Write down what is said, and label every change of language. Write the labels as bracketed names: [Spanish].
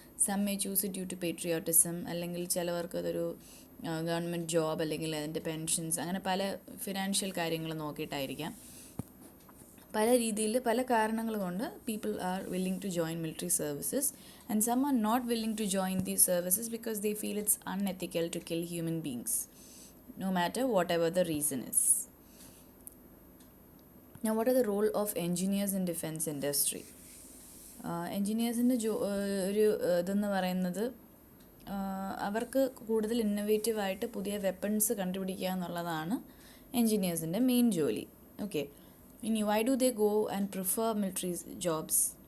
[English] some may choose it due to patriotism, [Malayalam] അല്ലെങ്കിൽ ചിലവർക്ക് അതൊരു ഗവൺമെൻറ് ജോബ് അല്ലെങ്കിൽ അതിൻ്റെ പെൻഷൻസ്, അങ്ങനെ പല ഫിനാൻഷ്യൽ കാര്യങ്ങൾ നോക്കിയിട്ടായിരിക്കാം. പല രീതിയിൽ പല കാരണങ്ങൾ കൊണ്ട് [English] People are willing to join military services and some are not willing to join these services because they feel it's unethical to kill human beings no matter whatever the reason is. Now, what are the role of engineers in defense industry? [Malayalam] എൻജിനീയേഴ്സിൻ്റെ ഒരു ഇതെന്ന് പറയുന്നത് അവർക്ക് കൂടുതൽ ഇന്നൊവേറ്റീവായിട്ട് പുതിയ weapons കണ്ടുപിടിക്കുക എന്നുള്ളതാണ് എൻജിനീയേഴ്സിൻ്റെ main ജോലി. [English] Okay, ഇനി why do they go and prefer military jobs?